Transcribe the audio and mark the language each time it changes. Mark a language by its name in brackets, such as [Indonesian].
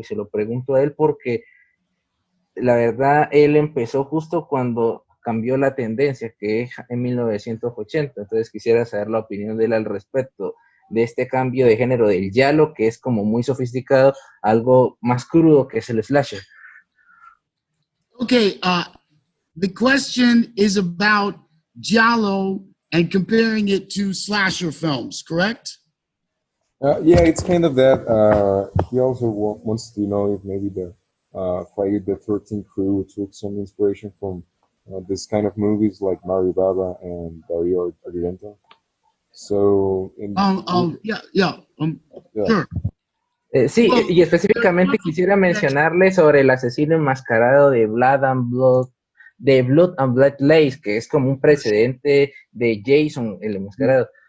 [Spanish] Y se lo pregunto a él porque la verdad él empezó justo cuando cambió la tendencia, que es en 1980. Entonces quisiera saber la opinión de él al respecto de este cambio de género del giallo, que es como muy sofisticado, algo más crudo que es el slasher. [English] Okay, the question is about giallo and comparing it to slasher films, correct? Yeah, it's kind of that. He also wants to know if maybe the Friday the 13th crew took some inspiration from this kind of movies like Mario Bava and Dario Argento. So, yeah. Sure. [Spanish] Sí, y específicamente quisiera mencionarle sobre el asesino enmascarado de Blood and Blood Lace, que es como un precedente de Jason, el enmascarado.